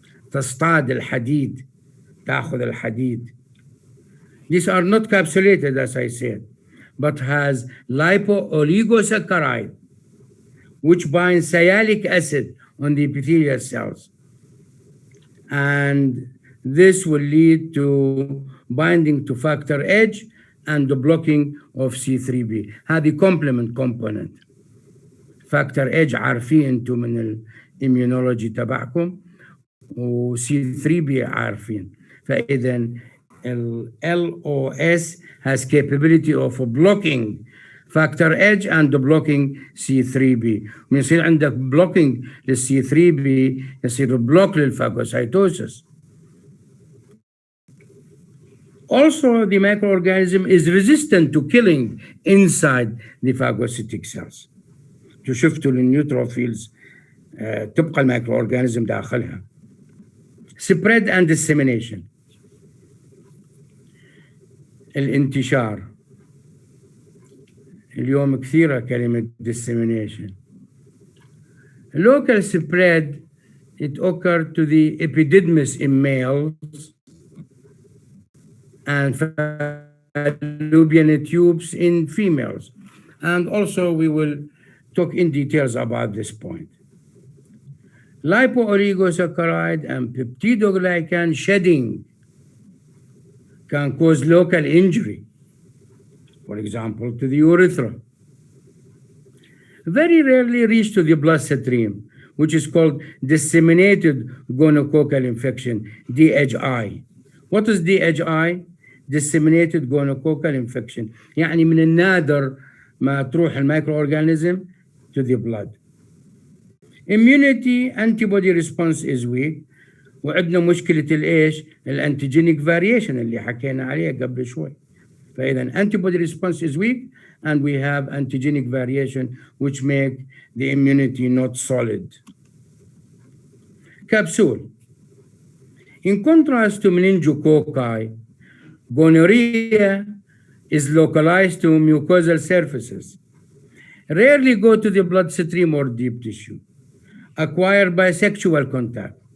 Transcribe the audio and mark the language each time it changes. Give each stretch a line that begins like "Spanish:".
Arabic: تصطاد الحديد، تأخذ الحديد.
English: These are not capsulated, as I said, but has lipo-oligosaccharide, which binds sialic acid on the epithelial cells. And this will lead to binding to factor H and the blocking of C3b.
Arabic: هذه
English: complement component.
Arabic: factor H عارفين انتم من الاميونولوجي تبعكم، و C3b عارفين. فإذا ال
English: LOS has capability of blocking factor H and blocking C3b.
Arabic: من يصير عندك blocking لل C3b يصير block للفاجوسايتوسيس.
English: Also, the microorganism is resistant to killing inside the phagocytic cells.
Arabic: شفتوا النيوتروفيلز تبقى الميكروورجانيزم داخلها.
English: Spread and dissemination.
Arabic: الانتشار. اليوم كثيرة كلمة dissemination.
English: Local spread, it occurred to the epididymis in males and fallopian tubes in females. And also we will talk in details about this point. Lipo-oligosaccharide and peptidoglycan shedding can cause local injury, for example, to the urethra. Very rarely reach to the bloodstream, which is called disseminated gonococcal infection, DHI. What is DHI? Disseminated gonococcal infection.
Arabic: يعني من النادر ما تروح الميكروورجانيزم
English: to the blood. Immunity antibody response is weak.
Arabic: وعندنا مشكلة الإيش؟ الانتيجينيك variation اللي حكينا عليه قبل شوي. فإذا
English: antibody response is weak and we have antigenic variation which make the immunity not solid. Capsule. In contrast to meningococci, gonorrhea is localized to mucosal surfaces, rarely go to the bloodstream or deep tissue, acquired by sexual contact.